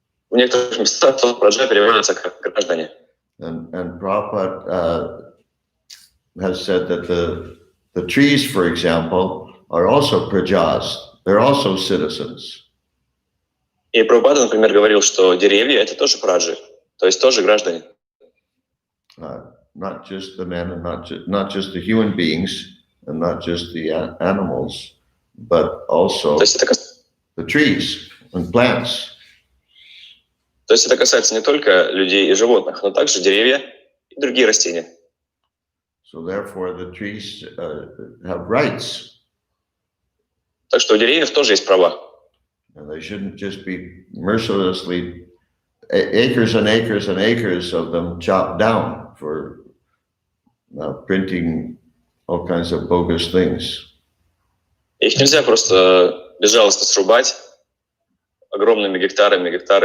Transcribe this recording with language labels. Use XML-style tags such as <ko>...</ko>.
<ru>В некоторых местах слово праджа переводится как граждане.</ru> <en>And Prabhupada has said that the trees, for example, are also prajas. they're also citizens.</en> <ru>И Прабхупада, например, говорил, что деревья — это тоже праджи, то есть тоже граждане.</ru> <en>Not just the men and not just the human beings and not just the animals, but also</en> <ru>То есть это</ru> <en>the trees and plants.</en> <ru>То есть это касается не только людей и животных, но также деревья и другие растения.</ru> <en>So therefore, the trees have rights.</en> <ru>Так что у деревьев тоже есть права.</ru> <en>And they shouldn't just be mercilessly acres and acres and acres of them chopped down for printing all kinds of bogus things.</en> <ru>Их нельзя просто безжалостно срубать огромными гектарами.</ru>